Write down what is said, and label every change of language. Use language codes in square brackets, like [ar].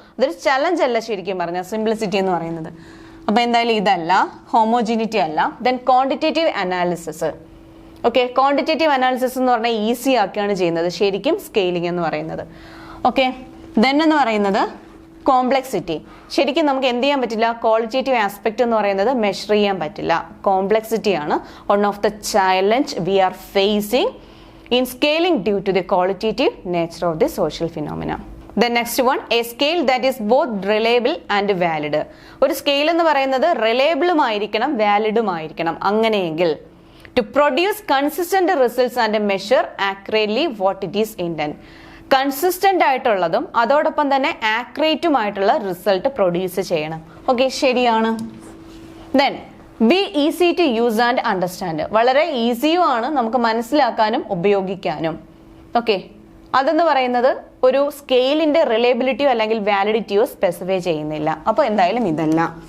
[ml] അതൊരു ചലഞ്ച് അല്ല ശരിക്കും പറഞ്ഞാൽ സിംപ്ലിസിറ്റി എന്ന് പറയുന്നത്. അപ്പൊ എന്തായാലും ഇതല്ല, ഹോമോജിനിറ്റി അല്ല. Then quantitative analysis. Okay, quantitative analysis എന്ന് പറഞ്ഞാൽ ഈസി ആക്കുകയാണ് ചെയ്യുന്നത് ശരിക്കും സ്കെയിലിംഗ് എന്ന് പറയുന്നത്. ഓക്കെ, ദെൻ എന്ന് പറയുന്നത് കോംപ്ലക്സിറ്റി. ശരിക്കും നമുക്ക് എന്ത് ചെയ്യാൻ പറ്റില്ല, ക്വാളിറ്റേറ്റീവ് ആസ്പെക്ട് എന്ന് പറയുന്നത് മെഷർ ചെയ്യാൻ പറ്റില്ല. [en] Complexity ആണ് one of the challenge we are facing in scaling due to the qualitative nature of the social phenomena. The next one, a scale that is both reliable and valid. [ml] ഒരു scale എന്ന് പറയുന്നത് റിലയബിളും ആയിരിക്കണം വാലിഡും ആയിരിക്കണം. [en] അങ്ങനെയെങ്കിൽ to produce consistent results and measure accurately what it is intended. [ml] Consistent ആയിട്ടുള്ളതും അതോടൊപ്പം തന്നെ ആക്യുറേറ്റും ആയിട്ടുള്ള റിസൾട്ട് പ്രൊഡ്യൂസ് ചെയ്യണം. ഓക്കെ, ശരിയാണ്. [en] Then be easy to use and understand. [ml] വളരെ ഈസിയും ആണ് നമുക്ക് മനസ്സിലാക്കാനും ഉപയോഗിക്കാനും. ഓക്കെ, അതെന്ന് പറയുന്നത് ഒരു സ്കെയിലിന്റെ റിലയബിലിറ്റിയോ അല്ലെങ്കിൽ വാലിഡിറ്റിയോ സ്പെസിഫൈ ചെയ്യുന്നില്ല. അപ്പോൾ എന്തായാലും ഇതല്ല.